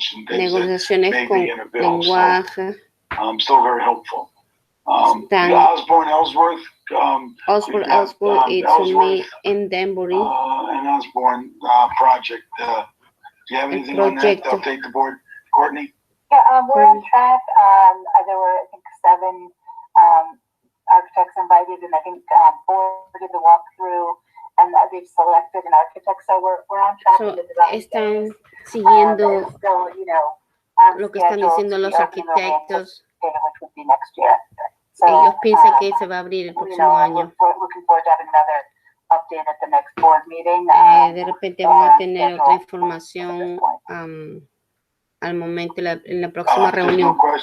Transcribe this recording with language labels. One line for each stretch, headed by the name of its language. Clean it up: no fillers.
Spanish: Negociaciones con lenguaje.
English: Still very helpful. The Osborne Ellsworth. Osborne Ellsworth, it's me in Danbury. An Osborne project. Do you have anything on that to update the board, Courtney? Yeah, we're on track. There were, I think, 7 architects invited, and I think 4 did the walkthrough, and they've selected an architect. So we're on track with the development.
Spanish: Están siguiendo
English: still,
Spanish: lo que están diciendo los arquitectos.
English: Which would be next year. So,
Spanish: ellos piensan que se va a abrir el próximo año.
English: We're looking forward to having another update at the next board meeting.
Spanish: De repente vamos a tener otra información al momento en la próxima reunión.